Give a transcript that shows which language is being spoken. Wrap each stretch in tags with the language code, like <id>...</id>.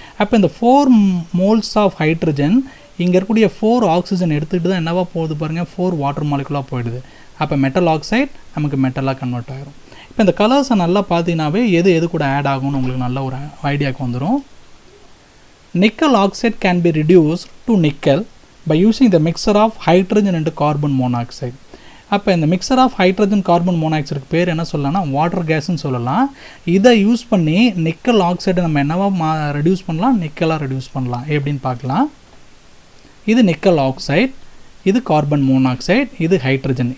<ta>அப்போ இந்த 4 moles of hydrogen இங்கே இருக்கக்கூடிய 4 ஆக்சிஜன் எடுத்துகிட்டு தான் என்னவா போகுது பாருங்கள், 4 வாட்டர் மாலிகுலாக போயிடுது. அப்போ மெட்டல் ஆக்சைடு நமக்கு மெட்டலாக கன்வெர்ட் ஆகிரும். இப்போ இந்த கலர்ஸை நல்லா பார்த்தீங்கன்னாவே எது கூட ஆட் ஆகும்னு உங்களுக்கு நல்ல ஒரு ஐடியாவுக்கு வந்துடும்.</ta> <en>Nickel oxide can be reduced to nickel by using the mixture of hydrogen and carbon monoxide.</en> <ta>அப்போ இந்த மிக்சர் ஆஃப் ஹைட்ரஜன் கார்பன் மோனாக்சைடுக்கு பேர் என்ன சொல்லலாம்னா வாட்டர் கேஸ்ன்னு சொல்லலாம். இதை யூஸ் பண்ணி நிக்கல் ஆக்சைடை நம்ம என்னவா ரெடியூஸ் பண்ணலாம், நிக்கலாக ரெடியூஸ் பண்ணலாம். எப்படின்னு பார்க்கலாம். இது நிக்கல் ஆக்சைடு, இது கார்பன் மோனாக்சைடு, இது ஹைட்ரஜன்.</ta>